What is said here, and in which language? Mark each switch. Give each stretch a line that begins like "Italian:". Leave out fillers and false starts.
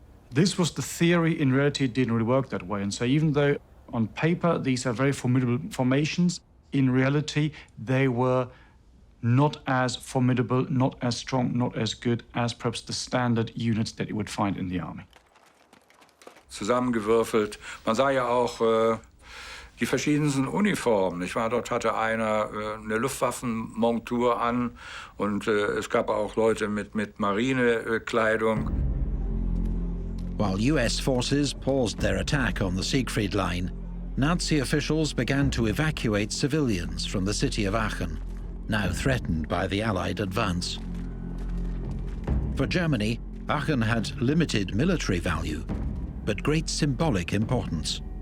English: This was the theory. In reality, it didn't really work that way. And so even though on paper these are very formidable formations, in reality, they were not as formidable, not as strong, not as good as perhaps the standard units that you would find in the army.
German: Zusammengewürfelt. Man sah ja auch die verschiedensten Uniformen. Nicht wahr? Dort hatte einer eine Luftwaffenmontur an und es gab auch Leute mit Marinekleidung.
English: While US forces paused their attack on the Siegfried Line, Nazi officials began to evacuate civilians from the city of Aachen, now threatened by the Allied advance. For Germany, Aachen had limited military value, but great symbolic importance.